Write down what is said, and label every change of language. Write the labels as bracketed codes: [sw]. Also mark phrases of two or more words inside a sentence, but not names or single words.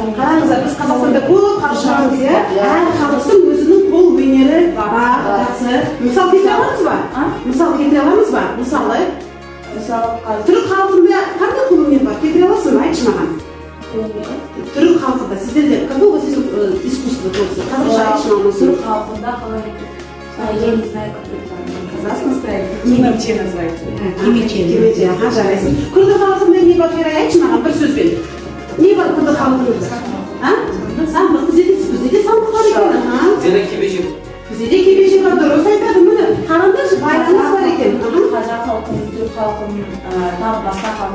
[kk] Қараңыздар, біз Қазақстанда көп қаршығамыз, иә? Әр халықтың өзінің қол өнері бар. Жақсы. Мысал келтіре аламыз ба? Мысалы, түрік халқында қандай қол өнері бар? Келтіре аласың ба? Айтшы маған. Түрік халқында сіздерде [ru] какое у вас искусство тоже? [kk] Қазақша айтшы маған. Түрік халқында қалай? [ru] Я не знаю, как это. Казахстан стайл. Кимиче называется. [kk] Кимиче. Жарайсың. Күрді халқында не бар? Айтшы маған бір сөзбен. Не бар күрді халқында? Сандық. Бізде де сандық бар екен. Бізде де кебежек бар. Дұрыс айтады. Міне қараңдаршы, байланыс бар екен. Қазақ халқының, түрік халқының, тағы басқа халқының